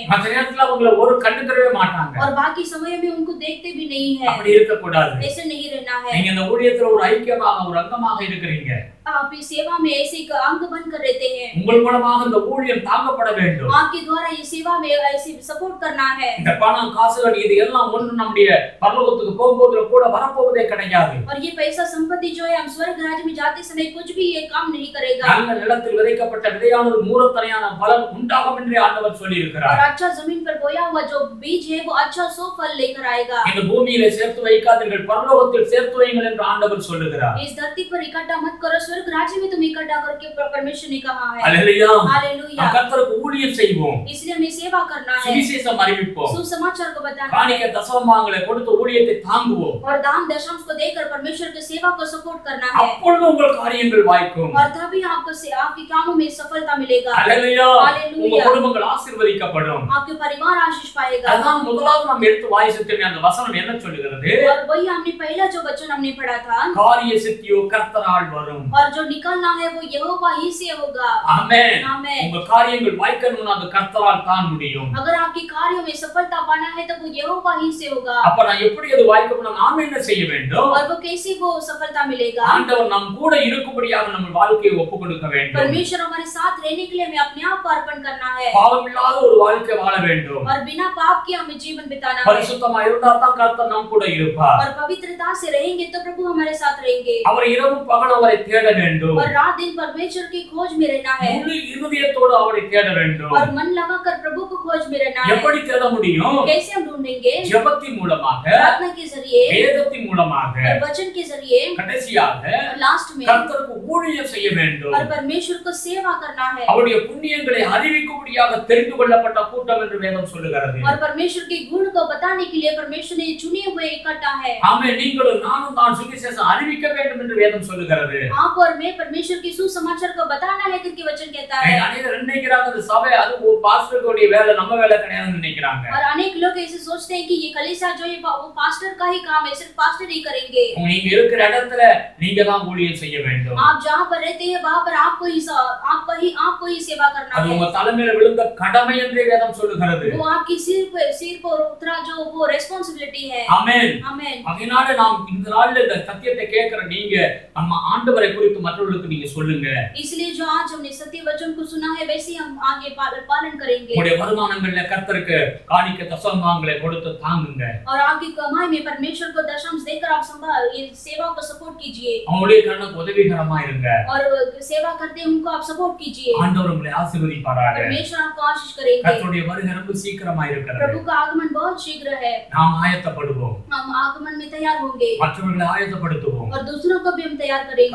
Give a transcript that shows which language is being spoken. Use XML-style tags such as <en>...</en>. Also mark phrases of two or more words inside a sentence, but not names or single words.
<ta>மற்ற நேரத்துல அவங்கள ஒரு கண்டுக்கவே மாட்டாங்க.</ta> <hi>और बाकी समय में उनको देखते भी नहीं है।</hi> <ta>அப்படி இருக்க கூடாது.</ta> <hi>ऐसे नहीं रहना है।</hi> <ta>நீங்க இந்த ஊழியத்துல ஒரு ஐக்கியமாக ஒரு அங்கமாக இருக்கிறீங்க.</ta> <hi>आप इस सेवा में ऐसे एक अंग बनकर रहते हैं।</hi> <ta>உங்கள் மூலமாக இந்த ஊழியம் தாங்கப்பட வேண்டும்.</ta> <hi>आपके द्वारा ये सेवा में ऐसे सपोर्ट करना है।</hi> <ta>இந்த பணம் காசுகள் இது எல்லாம் ஒன்று நம்முடைய பரலோகத்துக்கு போகும்போது கூட வரப்போவதே கிடையாது.</ta> <hi>और ये पैसा संपत्ति जो है हम स्वर्ग राज्य में जाते समय कुछ भी ये काम नहीं करेगा।</hi> <ta>நல்ல நிலத்தில் விதைக்கப்பட்ட விதையானது மூலத்தனையான பலன் உண்டாகும் என்று ஆண்டவர் சொல்லி</ta> <hi>और</hi> <ta>இருக்கிறார்.</ta> <hi>अच्छा जमीन पर बोया हुआ जो बीज है वो अच्छा 100 फल लेकर आएगा।</hi> <ta>இந்த பூமியிலே சேர்த்து வைக்காதீர்கள், பரலோகத்தில் சேர்த்து வையுங்கள் என்று ஆண்டவர் சொல்லுகிறார்.</ta> <hi>इस धरती पर इकट्ठा मत करो, स्वर्ग राज्य में तुम इकट्ठा करके परमेश्वर ने कहा है।</hi> <ta>அல்லேலூயா.</ta> <hi>हालेलुया।</hi> <ta>நாம் கர்த்தருக்கு ஊழியம் செய்வோம்.</ta> <hi>इसलिए हमें सेवा करना है,</hi> <ta>சுவிசேஷம் அறிவிப்போம்.</ta> <hi>सुसमाचार को बताना है,</hi> <ta>காணிக்கை தசமபாகங்களை கொடுத்து ஊழியத்தை தாங்குவோம்.</ta> <hi>और दान दशमांश को देकर परमेश्वर की सेवा को सपोर्ट करना है।</hi> <ta>அப்பொழுது உங்கள் காரியங்கள் வாய்க்கும்.</ta> <hi>और तभी आपके कामों में सफलता मिलेगा।</hi> <ta>அல்லேலூயா.</ta> <hi>हालेलुया।</hi> <ta>உங்க குடும்பங்கள் ஆசீர்வதிக்கப்படும்.</ta> <hi>आपके परिवार आशीष पाएगा।</hi> <ta>அதான் முதலாவது நாம் எடுத்து வாசித்தோமே அந்த வசனம் என்ன சொல்லுகிறது?</ta> <hi>और वही हमने पहला जो वचन हमने पढ़ा था,</hi> <ta>காரிய சித்தியோ கர்த்தரால் வரும்.</ta> <hi>और जो निकलना है वो यहोवा ही से होगा।</hi> <ta>ஆமென்.</ta> <hi>आमेन।</hi> <ta>உங்க காரியங்கள் வாய்க்கணும்னா அது கர்த்தரால் தான் முடியும்.</ta> <hi>अगर आपके कार्यों में सफलता पाना है तो वो यहोवा ही से होगा।</hi> <ta>அப்ப நான் எப்படி அது வாய்க்கணும்னா நாம என்ன செய்ய வேண்டும்?</ta> <hi>और वो कैसे वो सफलता मिलेगा?</hi> <ta>ஆண்டவர் நம் கூட இருக்கும்படியாக நம்ம வாழ்க்கையை ஒப்புக் கொடுக்க வேண்டும்.</ta> <hi>परमेश्वर हमारे साथ रहने के लिए हमें अपने आप को अर्पण करना है,</hi> <ta>பாவமில்லாத ஒரு வாழ்க்கை வாழ வேண்டும்.</ta> <hi>और बिना पाप के हमें जीवन बिताना है।</hi> <ta>பரிசுத்தமா இருந்தா தான் கர்த்தர் நம் கூட இருப்பார்.</ta> <hi>और पवित्रता से रहेंगे तो प्रभु हमारे साथ रहेंगे।</hi> <ta>அவர் இரவு பகல் அவரை தேட வேண்டும்.</ta> <hi>और रात दिन परमेश्वर की खोज में रहना है,</hi> <ta>முழு இருதயத்தோடு அவரை தேட வேண்டும்.</ta> <hi>और मन लगाकर प्रभु को खोज में रहना है।</hi> <ta>எப்படி தேட முடியும்?</ta> <hi>कैसे हम ढूंढेंगे?</hi> <ta>ஜெபத்தின் மூலமாக,</ta> <hi>प्रार्थना के जरिए,</hi> <ta>வேதத்தின் மூலமாக,</ta> <hi>और वचन के जरिए,</hi> <ta>கடைசியாக</ta> <hi>और लास्ट में</hi> <ta>கர்த்தருக்கு ஊழியம் செய்ய வேண்டும்.</ta> <hi>और परमेश्वर को सेवा करना है।</hi> <ta>அவருடைய புண்ணியங்களை அறிவிக்கும்படியாக தெரிந்து கொள்ளப்பட்ட கூட்டம் என்று வேதம் சொல்லுகிறது.</ta> <hi>और परमेश्वर के गुण को बताने के लिए परमेश्वर ने चुने हुए इकट्ठा है।</hi> <ta>ஆமென். நீங்களும் நானும் தான் சுவிசேஷம் அறிவிக்க வேண்டும் என்று வேதம் சொல்லுகிறது.</ta> <hi>आप और मैं परमेश्वर की सुसमाचार को बताना है करके वचन कहता है।</hi> <ta>அநேகர் நினைக்கிறாங்க இந்த சபை அது பாஸ்டருடைய வேலை, நம்ம வேலை கிடையாதுன்னு நினைக்கிறாங்க.</ta> <hi>और अनेक लोग ऐसे सोचते हैं कि ये कलीसिया जो है वो पास्टर का ही काम है, सिर्फ पास्टर ही करेंगे।</hi> <ta>நீங்க இருக்கிற இடத்துல நீங்க தான் ஊழியம் செய்ய வேண்டும்.</ta> <hi>आप जहाँ पर रहते हैं वहाँ पर आपको ही वही आपको ही सेवा करना</hi> <ta>அது</ta> <hi>है।</hi> <ta>உங்க தலைமையில விழுந்த கடமை என்றே வேதம் சொல்லுகிறது.</ta> <hi>वो आपकी सिर पर उतरा जो वो रेस्पॉन्सिबिलिटी है।</hi> <ta>ஆமென்.</ta> <hi>आमेन।</hi> <ta>அதனால நாம் இந்த நாள்ல இந்த சத்தியத்தை கேட்கிற நீங்க நம்ம ஆண்டவரை குறித்து மற்றவர்களுக்கு நீங்க சொல்லுங்க.</ta> <hi>इसलिए जो आज हमने सत्य वचन को सुना है वैसे हम आगे पालन करेंगे।</hi> <ta>உங்களுடைய வருமானங்கள்ல கர்த்தருக்கு காணிக்கை தசமங்களை கொடுத்து தாங்குங்க.</ta> <hi>और आपकी कमाई में परमेश्वर को दशमांश देकर आप ये सेवा को सपोर्ट कीजिए।</hi> <ta>அவங்களுடைய கண்ணுக்கு உதவிகரமா இருங்க.</ta> <hi>और सेवा करते उनको आप सपोर्ट कीजिए।</hi> <ta>ஆண்டவர் உங்களை ஆசீர்வதிப்பாராக.</ta> <hi>परमेश्वर आपको आशीष करेंगे।</hi> <ta>கர்த்தருடைய வருகை ரொம்ப சீக்கிரமா இருக்கிறது.</ta> <hi>प्रभु का आगमन बहुत शीघ्र है।</hi> <ta>நாம் ஆயத்தப்படுவோம்.</ta> <hi>हम आगमन में तैयार होंगे</hi> <ta>மற்றவர்களை ஆயத்தப்படுத்துவோம்.</ta> <hi>और दूसरों को भी हम तैयार करेंगे</hi>